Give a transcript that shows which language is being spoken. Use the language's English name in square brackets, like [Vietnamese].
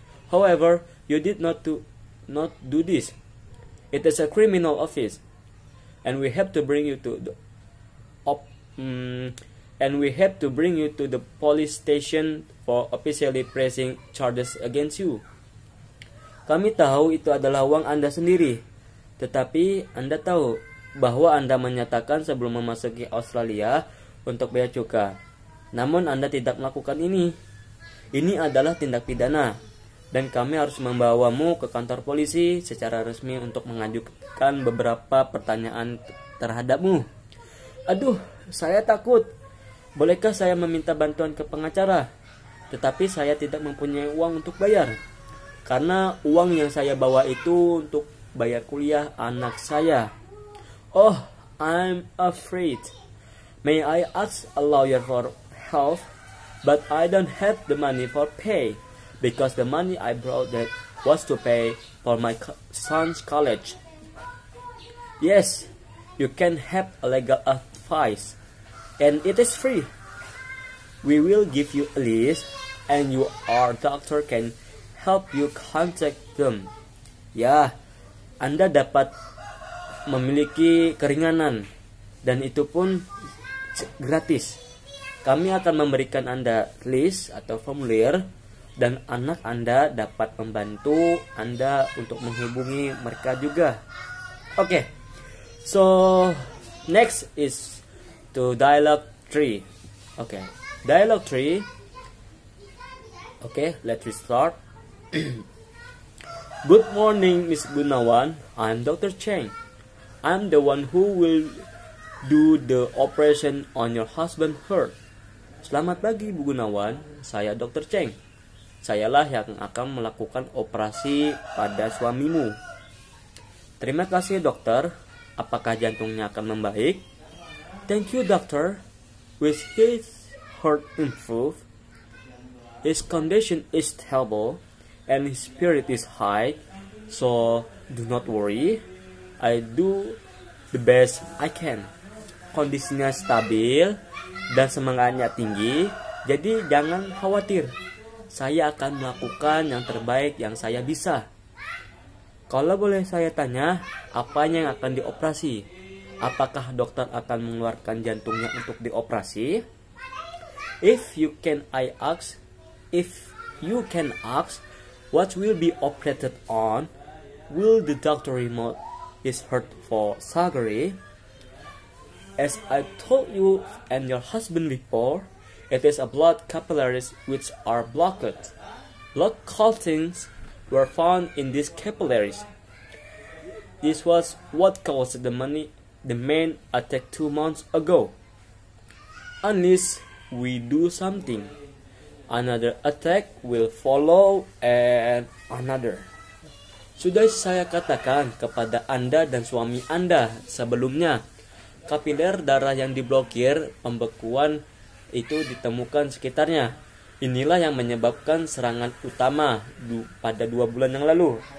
[English] However, you did not do this. It is a criminal offense, and we have to bring you to the police station for officially pressing charges against you. [Indonesian] Kami tahu itu adalah uang Anda sendiri, tetapi Anda tahu bahwa Anda menyatakan sebelum memasuki Australia untuk bea cukai. Namun Anda tidak melakukan ini. Ini adalah tindak pidana, dan kami harus membawamu ke kantor polisi secara resmi untuk mengajukan beberapa pertanyaan terhadapmu. Aduh, saya takut. Bolehkah saya meminta bantuan ke pengacara? Tetapi saya tidak mempunyai uang untuk bayar. Karena uang yang saya bawa itu untuk bayar kuliah anak saya. [English] Oh, I'm afraid. May I ask a lawyer for help? But I don't have the money for pay, because the money I brought that was to pay for my son's college. Yes, you can have a legal advice, and it is free. We will give you a list, and our doctor can help you contact them. [Indonesian] Ya, Anda dapat memiliki keringanan, dan itu pun gratis. Kami akan memberikan Anda list atau formulir, dan anak Anda dapat membantu Anda untuk menghubungi mereka juga. [English] Okay, so next is to dialogue 3. Okay, dialogue 3. Okay, let's start. Good morning, Miss Gunawan. I'm Dr. Cheng. I'm the one who will do the operation on your husband's heart. [Indonesian] Selamat pagi, Bu Gunawan. Saya Dr. Cheng. Sayalah yang akan melakukan operasi pada suamimu. Terima kasih, dokter. Apakah jantungnya akan membaik? [English] Thank you, doctor. With his heart improved, his condition is stable, and his spirit is high. So do not worry. I do the best I can. Kondisinya stabil dan semangatnya tinggi, jadi jangan khawatir. Saya akan melakukan yang terbaik yang saya bisa. [Indonesian] Kalau boleh saya tanya, apa yang akan dioperasi? Apakah dokter akan mengeluarkan jantungnya untuk dioperasi? [English] If you can ask, what will be operated on? Will the doctor remove his heart for surgery? As I told you and your husband before, it is a blood capillaries which are blocked. Blood clottings were found in these capillaries. This was what caused the main attack 2 months ago. Unless we do something, another attack will follow and another. [Indonesian] Sudah saya katakan kepada Anda dan suami Anda sebelumnya, kapiler darah yang diblokir, pembekuan itu ditemukan sekitarnya. Inilah yang menyebabkan serangan utama pada 2 bulan yang lalu.